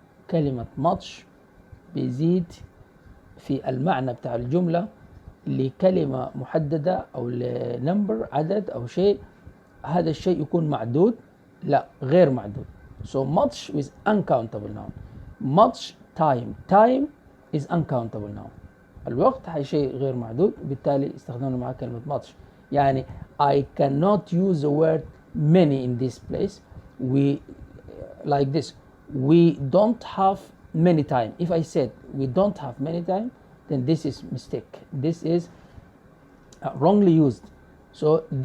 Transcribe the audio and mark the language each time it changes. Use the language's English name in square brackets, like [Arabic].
[Arabic] كلمة much بيزيد في المعنى بتاع الجملة لكلمة محددة أو لنمبر عدد أو شيء، هذا الشيء يكون معدود، لا غير معدود. [English] So much is uncountable noun. Much time. Time is uncountable noun. [Arabic] الوقت هي شيء غير معدود، بالتالي استخدمنا معاه كلمة much. [English] يعني I cannot use the word many in this place. We like this. We don't have many time. If I said we don't have many time, then this is mistake. This is wrongly used. So